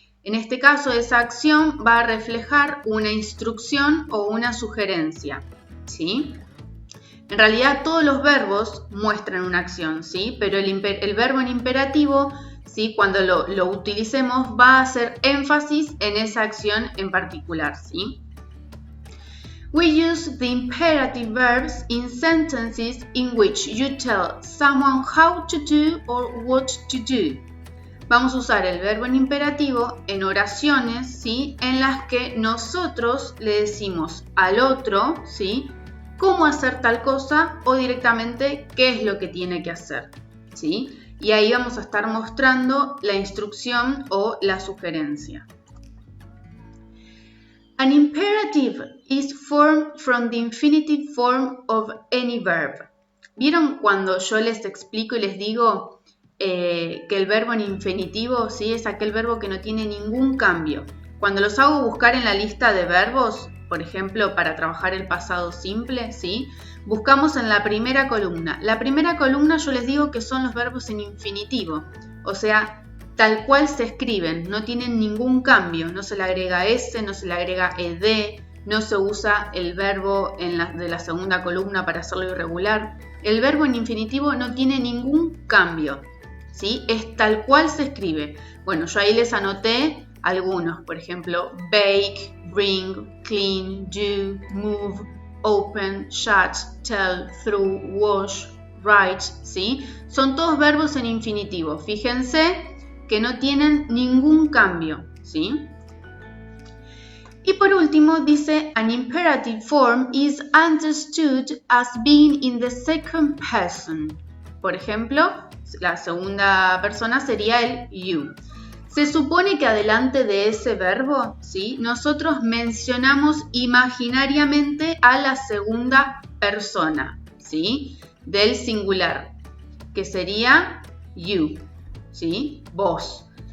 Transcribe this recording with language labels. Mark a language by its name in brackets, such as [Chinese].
[Spanish] En este caso, esa acción va a reflejar una instrucción o una sugerencia, ¿sí? En realidad todos los verbos muestran una acción, ¿sí? Pero el verbo en imperativo, ¿sí?, cuando lo utilicemos va a hacer énfasis en esa acción en particular, ¿sí? [English] We use the imperative verbs in sentences in which you tell someone how to do or what to do. [Spanish] Vamos a usar el verbo en imperativo en oraciones, ¿sí?, en las que nosotros le decimos al otro, ¿sí?, cómo hacer tal cosa o directamente qué es lo que tiene que hacer, ¿sí? Y ahí vamos a estar mostrando la instrucción o la sugerencia. [English] An imperative is formed from the infinitive form of any verb. [Spanish] ¿Vieron cuando yo les explico y les digo que el verbo en infinitivo, ¿sí?, es aquel verbo que no tiene ningún cambio? Cuando los hago buscar en la lista de verbos, por ejemplo, para trabajar el pasado simple, ¿sí?, buscamos en la primera columna. La primera columna yo les digo que son los verbos en infinitivo, o sea, tal cual se escriben, no tienen ningún cambio, no se le agrega S, no se le agrega ED, no se usa el verbo de la segunda columna para hacerlo irregular. El verbo en infinitivo no tiene ningún cambio, ¿sí? Es tal cual se escribe. Bueno, yo ahí les anoté algunos, por ejemplo, [English] bake, bring, clean, do, move, open, shut, tell, through, wash, write, [Spanish] ¿sí? Son todos verbos en infinitivo. Fíjense que no tienen ningún cambio, ¿sí? Y por último dice, [English] an imperative form is understood as being in the second person. [Spanish] Por ejemplo, la segunda persona sería el you. Se supone que adelante de ese verbo, ¿sí?, nosotros mencionamos imaginariamente a la segunda persona, ¿sí?, del singular, que sería you, ¿sí?, vos.